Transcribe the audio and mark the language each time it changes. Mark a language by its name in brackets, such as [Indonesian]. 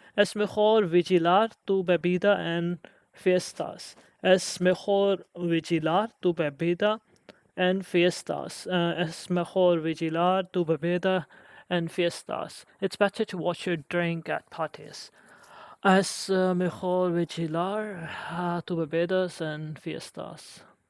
[Spanish] Es mejor vigilar tu bebida en fiestas. Es mejor vigilar tu bebida en fiestas. Es mejor vigilar tu bebida en fiestas. [English] It's better to watch your drink at parties. [Spanish] Es mejor vigilar tu bebidas en fiestas.